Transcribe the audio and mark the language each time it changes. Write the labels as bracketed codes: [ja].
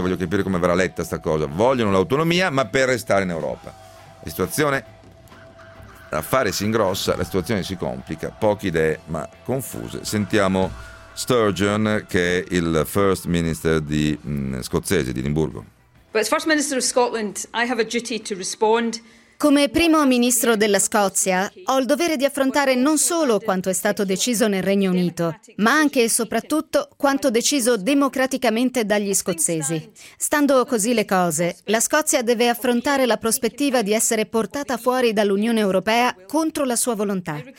[it] Voglio capire come verrà letta sta cosa. Vogliono l'autonomia ma per restare in Europa. La situazione, l'affare si ingrossa, la situazione si complica, poche idee ma confuse. Sentiamo Sturgeon, che è il First Minister di scozzese di Edimburgo. [en] First Minister of Scotland, I have a duty to respond. [it] Come primo ministro della Scozia, ho il dovere di affrontare non solo quanto è stato deciso nel Regno Unito, ma anche e soprattutto quanto deciso democraticamente dagli scozzesi. Stando così le cose, la Scozia deve affrontare la prospettiva di essere portata fuori dall'Unione Europea contro la sua volontà.